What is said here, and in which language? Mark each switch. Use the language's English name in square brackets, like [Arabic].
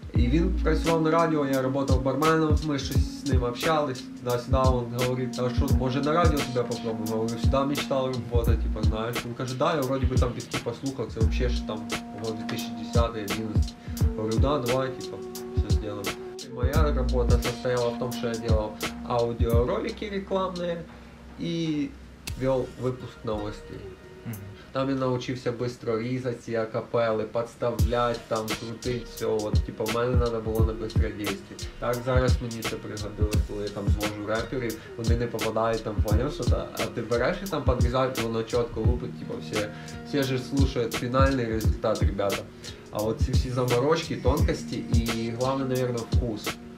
[Ukrainian] І він працював на радіо, я працював барменом, ми щось з ним общались. Сюда він говорить, а що, може на радіо тебе попробуємо? Говорю, сюди мечтав роботи, типу, знаєш. Він каже, да, я вроді би там піски послухав, це взагалі ж там 2010-2011. Говорю, да, давай, типу, все зробимо. [Russian] Моя работа состояла в том, что я делал аудиоролики рекламные и вел выпуск новостей. Там я научился быстро [Ukrainian] різати ці акапели, [Russian] подставлять, там, крутить все. [Ukrainian] От, типу, в мене треба було на бистродействі. Так зараз мені це пригодилось, коли я там звожу реперів, вони не попадають там, поняв, що та, а ти береш і там підрізають, воно чітко лупить, типу, всі же слушають фінальний результат, ребята. А от ці всі заморочки, тонкості і головне, мабуть, вкус.